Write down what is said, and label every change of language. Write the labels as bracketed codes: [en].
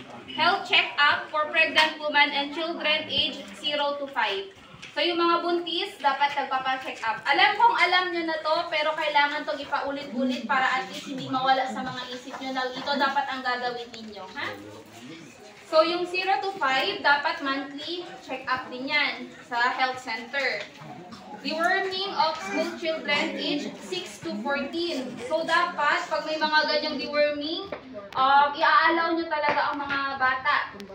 [en] Health check-up for pregnant women and children age 0 to 5. [tl] So yung mga buntis, dapat nagpapa-check up. Alam nyo na to, pero kailangan itong ipaulit-ulit para at least hindi mawala sa mga isip nyo na ito dapat ang gagawin ninyo. Ha? So yung 0 to 5, dapat monthly check-up din yan sa health center. [en] Deworming of school children age 6 to 14. [tl] So dapat, pag may mga ganyang deworming, i-allow nyo talaga ang mga bata.